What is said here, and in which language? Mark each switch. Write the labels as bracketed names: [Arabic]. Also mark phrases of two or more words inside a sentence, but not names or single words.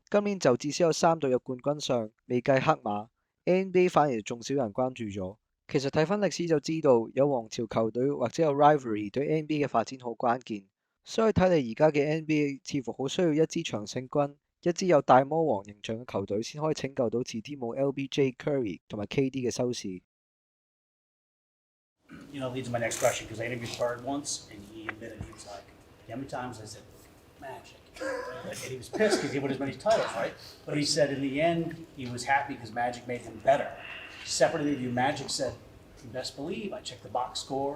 [Cantonese] 今年就至少有3隊有冠軍相，未計黑馬。NBA 反而仲少人關注咗。其實睇返歷史就知道，有王朝球隊或者有 Rivalry 對 NBA 嘅發展好關鍵。所以睇嚟而家嘅 NBA 似乎好需要一支長勝軍，一支有大魔王形象嘅球隊先可以拯救到遲啲冇 LBJ、Curry 同埋 KD 嘅收視。 [English] You know, leads to my next question, because I interviewed Bird once, and he admitted, he was like, how many times I said, Magic? And he was pissed because he won as many titles, right? But he said in the end, he was happy because Magic made him better. Separate interview, Magic said, you best believe, I checked the box score.